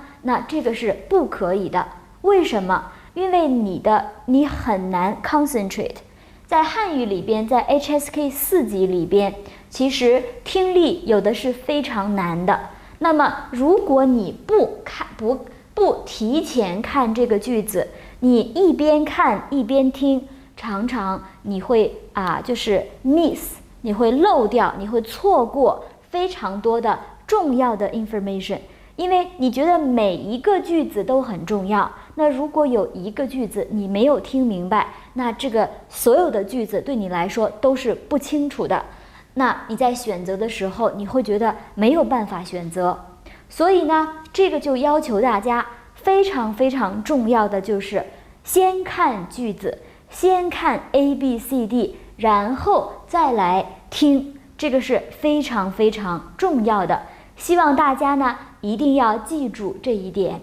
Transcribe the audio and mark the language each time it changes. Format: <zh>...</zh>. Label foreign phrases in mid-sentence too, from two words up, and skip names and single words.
<zh>那这个是不可以的。为什么？因为你很难 concentrate。在汉語裡邊，在 HSK 4級裡邊，其實聽力有的是非常難的。那麼如果你不提前看這個句子，你一邊看一邊聽，常常你會就是 miss， 你會漏掉，你會錯過非常多的重要的 information， 因為你覺得每一個句子都很重要。那如果有一個句子你沒有聽明白，那這個所有的句子對你來說都是不清楚的。那你在選擇的時候，你會覺得沒有辦法選擇。所以呢，這個就要求大家非常非常重要的就是先看句子，先看 ABCD， 然後再來聽，這個是非常非常重要的。希望大家呢一定要記住這一點。</zh>